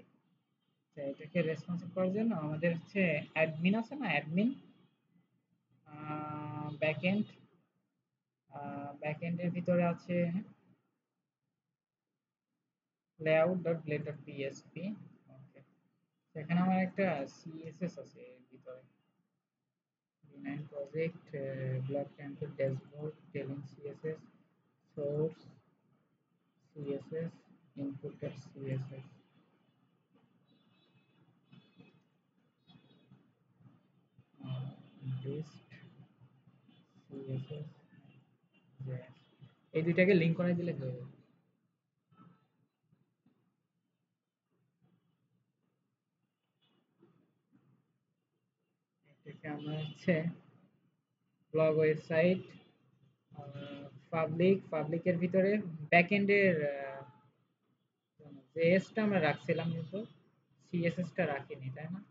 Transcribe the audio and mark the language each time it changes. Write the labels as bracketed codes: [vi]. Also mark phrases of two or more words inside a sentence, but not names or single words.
[bn] আচ্ছা, এটাকে রেসপন্সিভ করার জন্য আমাদের হচ্ছে অ্যাডমিন আছে না, অ্যাডমিন ব্যাকএন্ড, ব্যাকএন্ডের ভিতরে আছে layout.blade.php। ওকে, এখানে আমার একটা সিএসএস আছে এর ভিতরে, [en] v9 project, block template dashboard, tailing css, source css, input css, list css, JS। [bn] এই দুইটাকে লিংক করে দিলে হয়ে যাবে। এটাকে আমরা হচ্ছে ব্লগ ওয়েবসাইট, পাবলিকের ভিতরে ব্যাকএন্ডের জেএসটা আমরা রাখছিলাম কিন্তু সিএসএসটা রাখিনি তাই না?